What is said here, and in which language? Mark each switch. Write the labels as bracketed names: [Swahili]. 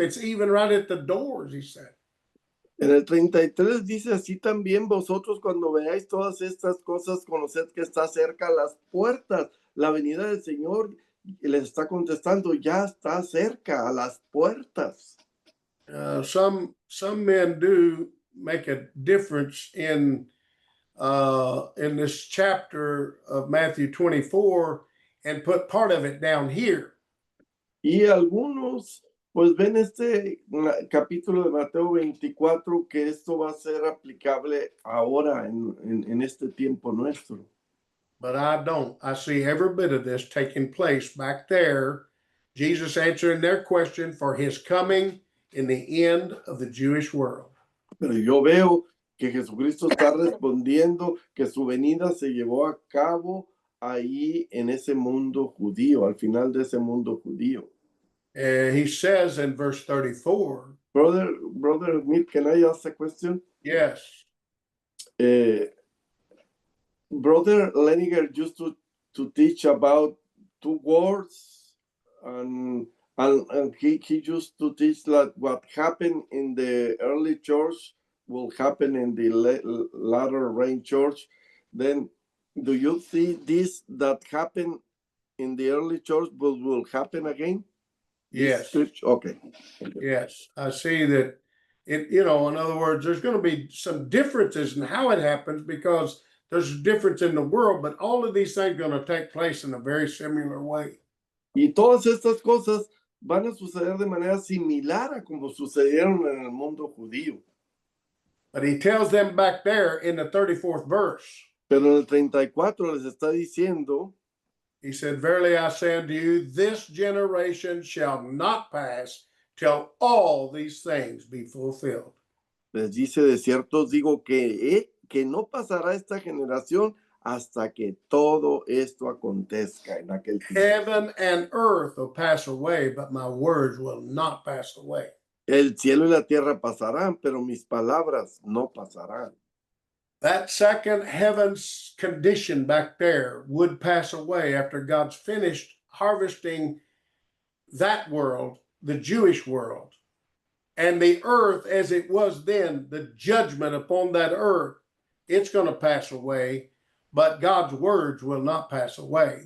[English] It's even right at the doors, he said. [Spanish] En el 33 dice, así también vosotros cuando veáis todas estas cosas, conoced que está cerca a las puertas. La venida del Señor les está contestando, ya está cerca a las puertas. [English] Some men do make a difference in this chapter of Matthew 24 and put part of it down here. [Spanish] Y algunos pues ven este capítulo de Mateo 24 que esto va a ser aplicable ahora en este tiempo nuestro. [English] But I don't. I see every bit of this taking place back there. Jesus answering their question for his coming in the end of the Jewish world. [Spanish] Pero yo veo que Jesucristo está respondiendo que su venida se llevó a cabo ahí en ese mundo judío, al final de ese mundo judío. [English] He says in verse 34. Brother Smith, can I ask a question? Yes. Brother Leniger used to teach about two words, and he used to teach that what happened in the early church will happen in the latter rain church. Then, do you see this that happened in the early church will happen again? This Yes. scripture? Okay. Yes, I see that it, you know, in other words, there's going to be some differences in how it happens because there's a difference in the world, but all of these things are going to take place in a very similar way. [Spanish] Y todas estas cosas van a suceder de manera similar a como sucedieron en el mundo judío. [English] But he tells them back there in the 34th verse, [Spanish] Pero en el 34 les está diciendo, [English] he said, Verily I say unto you, this generation shall not pass till all these things be fulfilled. [Spanish] les dice, de cierto os digo que no pasará esta generación hasta que todo esto acontezca en aquel tiempo. [English] Heaven and earth will pass away, but my words will not pass away. [Spanish] El cielo y la tierra pasarán, pero mis palabras no pasarán. [English] That second heaven's condition back there would pass away after God's finished harvesting that world, the Jewish world, and the earth as it was then, the judgment upon that earth, it's going to pass away, but God's words will not pass away.